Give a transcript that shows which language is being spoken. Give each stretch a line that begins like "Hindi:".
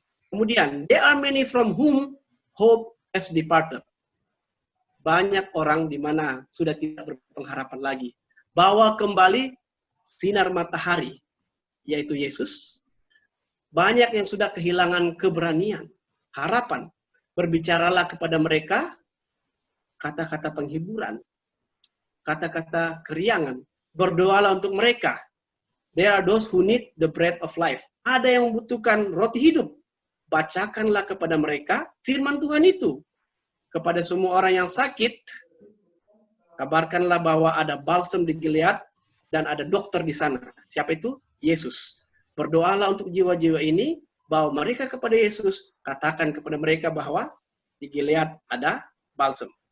Indonesian: Kemudian,
English: there are many from whom hope has departed.
Indonesian: Banyak orang di mana sudah tidak berpengharapan lagi. Bawa kembali sinar matahari, yaitu Yesus. Banyak yang sudah kehilangan keberanian, harapan. Berbicaralah kepada mereka kata-kata penghiburan, kata-kata keriangan. Berdoalah untuk mereka.
English: There are those who need the bread of life.
Indonesian: Ada yang membutuhkan roti hidup. Bacakanlah kepada mereka firman Tuhan itu. Kepada semua orang yang sakit, kabarkanlah bahwa ada balsam di Gilead dan ada dokter di sana. Siapa itu? Yesus. Berdoalah untuk jiwa-jiwa ini, bawa mereka kepada Yesus, katakan kepada mereka bahwa di Gilead ada balsam.